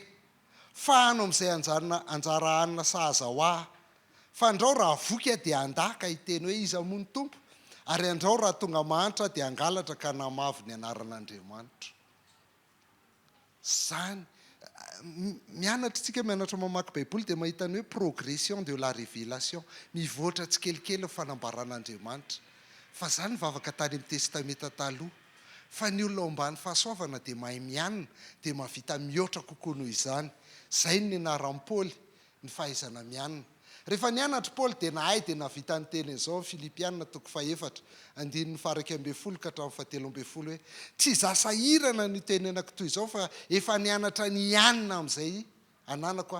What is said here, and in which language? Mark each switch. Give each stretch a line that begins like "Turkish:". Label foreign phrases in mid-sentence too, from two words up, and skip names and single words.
Malagasy: Fahano amin'izay anjara anina sahaza ho ahy. Fa andrao raha voky dia andaka hiteny hoe iza moa ny tompo, ary andrao raha tonga mahantra dia angalatra ka namavo ny anaran'Andriamanitra. Zany mianatra tsika mianatra mamaky baiboly dia mahita ny hoe
French: progression de la révélation,
Malagasy: mivoatra tsikelikely ny fanambaran'Andriamanitra. Fa zany vavaka tany amin'ny testameta taloha. Fa ny olona ambany fahasoavana dia mahay mianina dia mahavita mihoatra kokoa noho izany. Zay ny anaran'i Paoly ny fahaizana mianina. Rehefa nianatra Paoly dia nahay dia navita ny teny izao Filipianina 4:12-17 hoe tsy zasahirana ny tenenako toy izao fa efa nianatra nianina amin'izay ananako.